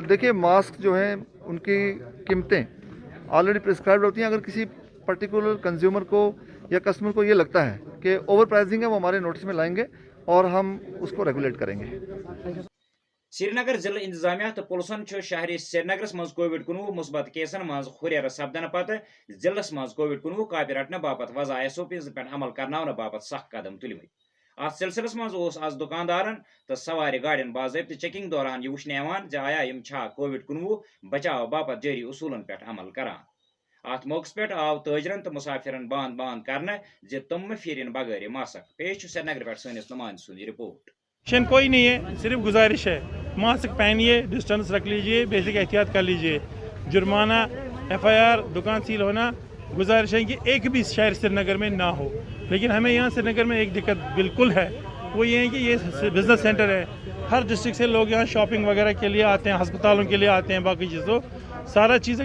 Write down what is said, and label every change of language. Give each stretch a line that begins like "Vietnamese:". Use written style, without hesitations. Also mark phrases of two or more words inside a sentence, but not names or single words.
Hindi: देखिए, मास्क जो हैं उनकी कीमतें
English: already prescribed
Hindi: होती हैं। अगर किसी
English: particular consumer
Hindi: को या कस्टमर को ये लगता है कि
English: over pricing
Hindi: है, वो हमारे नोटिस में लाएंगे और हम उसको रेगुलेट करेंगे।
Kashmiri: श्रीनगर जिला इंतजामिया तो पुलिसन शहर श्रीनगर मज कोविड-19 मुस्बत केसन मज हुर्र सपदन पत जिलस मज कोविड-19 काबे रटने बाबत वजह SOPs पे अमल करने बाबत सख्त कदम तुलमत। अत सिलसिलस मज आज दुकानदारन तो सवार गाड़ियन बाज़ाब्त चेकिंग दौरान यह वुचने आया यम कोविड-19 बचाव बाबत जारी उसूलन पे अमल करान। अत मौके पे आव ताजरन तो मुसाफिरन बांद करने तम फिरन बगैर मास्क। पेश श्रीनगर पे सनिस नुमाइंद सुंद रिपोर्ट।
Hindi: मिशन कोई नहीं है, सिर्फ गुजारिश है, मास्क पहनिए, डिस्टेंस रख लीजिए, बेसिक एहतियात कर लीजिए। जुर्माना, FIR, दुकान सील होना, गुजारिश है कि एक भी शहर श्रीनगर में ना हो। लेकिन हमें यहाँ श्रीनगर में एक दिक्कत बिल्कुल है, वो ये है कि ये
English: business centre
Hindi: है, हर डिस्ट्रिक्ट से लोग यहाँ शॉपिंग वगैरह के लिए आते हैं, अस्पतालों के लिए आते हैं, बाकी चीज़ों सारा चीज़।